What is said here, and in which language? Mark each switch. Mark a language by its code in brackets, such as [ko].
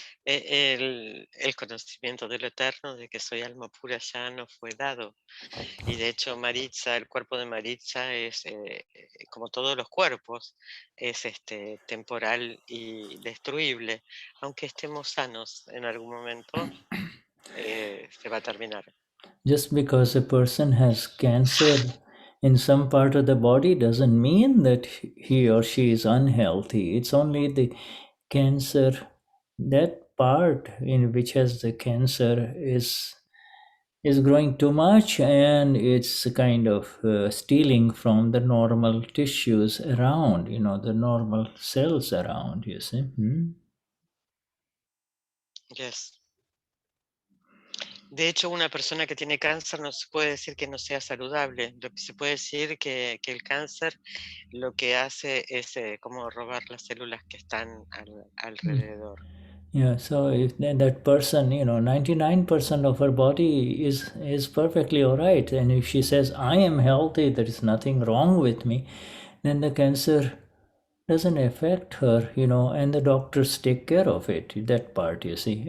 [es] El conocimiento de lo eterno, de que soy alma pura, ya no fue dado. Y de hecho Maritza, el cuerpo de Maritza es, como todos los cuerpos, es temporal y destruible. Aunque estemos sanos en algún momento, se va a terminar. [en] Just because a person has cancer in some part of the body doesn't mean that he or she is unhealthy. It's only the cancer, that part in which has the cancer is growing too much, and it's kind of stealing from the normal tissues around, you know, the normal cells around, you see. Yes. [es] De hecho, una persona que tiene cáncer no se puede decir que no sea saludable. Lo que se puede decir que el cáncer lo que hace es como robar las células que están alrededor. [en] Yeah, so if that person, you know, 99% of her body is perfectly all right, and if she says, I am healthy, there is nothing wrong with me, then the cancer doesn't affect her, you know, and the doctors take care of it, that part, you see.